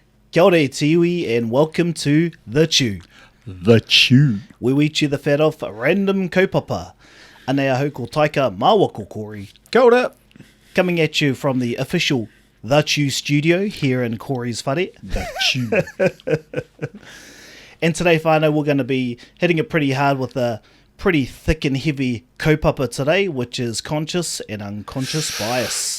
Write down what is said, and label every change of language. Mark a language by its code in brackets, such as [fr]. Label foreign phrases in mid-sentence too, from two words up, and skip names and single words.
[mi] Kia ora e te iwi [en] and welcome to The Chew. The Chew. Where we chew the fat off random kaupapa. [mi] Anei ahau ko taika māwako kori. Kia ora. [en] Coming at you from the official The Chew studio here in Corey's whare. The Chew. And today, whānau, we're going to be hitting it pretty hard with a pretty thick and heavy kaupapa today, which is conscious and unconscious bias.